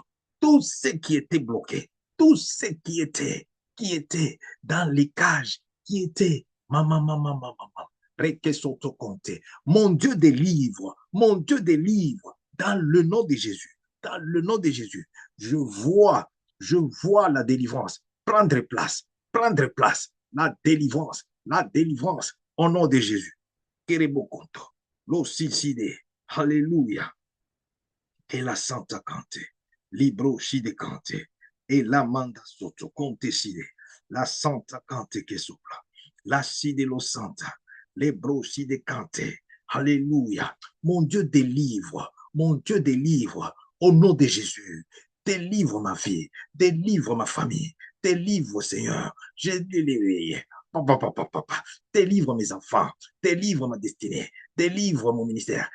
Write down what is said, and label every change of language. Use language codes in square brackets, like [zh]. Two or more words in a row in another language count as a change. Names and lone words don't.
[fr] Tout ce qui était bloqué. Tout ce qui était dans les cages, qui était maman, maman, maman, maman. Mon Dieu délivre, dans le nom de Jésus, dans le nom de Jésus. Je vois la délivrance prendre place, la délivrance, au nom de Jésus. Kerebo konto, Lo siside. Alléluia. Et la Santa Cante. Libro Side Cante. Et la Manda Soto Conte Side. La Santa Cante che sopra. La Side Lo Santa. Libro Side Cante. Alléluia. Mon Dieu délivre. Mon Dieu délivre. Au nom de Jésus. Délivre ma vie. Délivre ma famille. Délivre, Seigneur. J'ai délivré. Papa, papa, papa. Délivre mes enfants. Délivre ma destinée. Délivre mon ministère.